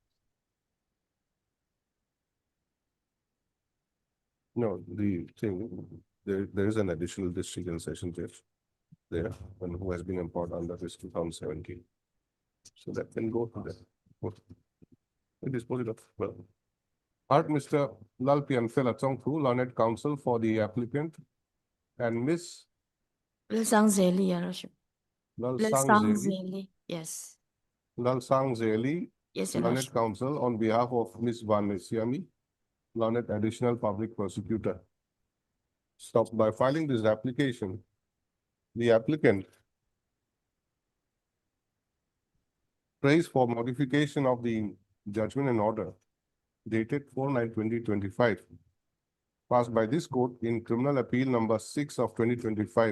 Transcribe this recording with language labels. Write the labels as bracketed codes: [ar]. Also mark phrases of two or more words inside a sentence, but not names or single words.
[en] No, the thing, there is an additional district and session judge there, and who has been employed under this 2017. So that can go to that. It is positive. Well, Art Mr. Lal Pianfella Chongfu, learned counsel for the applicant, and Miss Lal Sang Zeli, Your Lordship. Lal Lal Sang Sang Zeli, Zeli, yes. Lal Sang Zeli, Yes, Your learned Lordship. counsel on behalf of Miss Vanessa, learned additional public prosecutor. Stop by filing this application. The applicant prays for modification of the judgment and order dated 4/9/2025, passed by this court in criminal appeal number 6 of 2025.